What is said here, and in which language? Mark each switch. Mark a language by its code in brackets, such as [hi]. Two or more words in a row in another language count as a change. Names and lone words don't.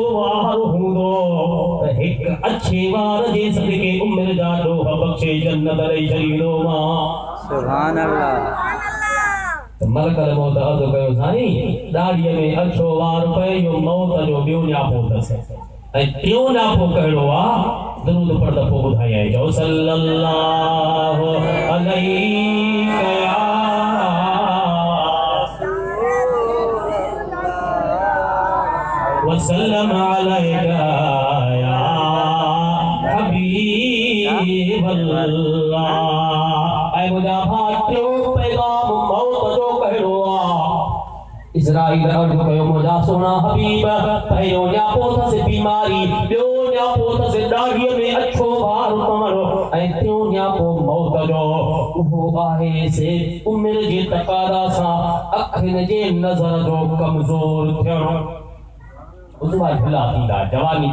[sd] वार हूंदो त हिकु अछे वार जे सदिके उमिरि जा ॾोह बख़्शे जन्नत ॾेई छॾींदो मां [ar] سبحان الله ملك الموت [sd] अर्ज़ कयो साईं ॾाढीअ में अछो वार पए इहो मौत जो ॿियो न्यापो अथसि ऐं टियों न्यापो कहिड़ो आहे दरूद पढ़ त पोइ ॿुधायां चओ [ar] صلى الله عليه وسلم عليك يا حبيب الله [sd] ऐं मुंहिंजा भाउ टियों पैगाम मौत जो कहिड़ो आहे इज़राइल अर्ज़ कयो मुंहिंजा सोना हबीब पहिरियों न्यापो अथसि बीमारी ॿियो न्यापो अथसि ॾाढीअ में अछो वार पवणु ऐं टियों न्यापो मौत जो उहो आहे से उमिरि जे तक़ाज़ा सां अखियुनि जे नज़र जो कमज़ोर थियणु उज़वा ढिला थींदा जवानी